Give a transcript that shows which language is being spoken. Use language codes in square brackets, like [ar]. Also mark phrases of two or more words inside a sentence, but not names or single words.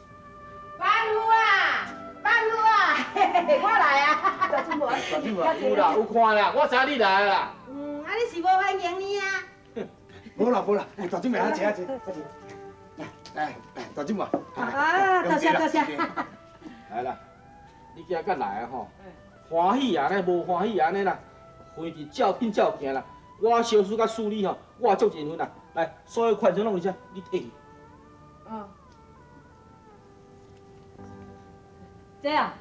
[nan] 万户啊，大舅啊，有啦，有看啦，我知你来啦。啊你是无欢迎你啊？无啦无啦，大舅妈，坐。来，大舅妈。啊，多谢多谢。来啦，你今仔来啊吼，欢喜啊，呢无欢喜安尼啦，回去照紧照行啦。我小叔甲处理吼，我足认份啦。来，所有款项拢有啥？你摕去。哦。这啊？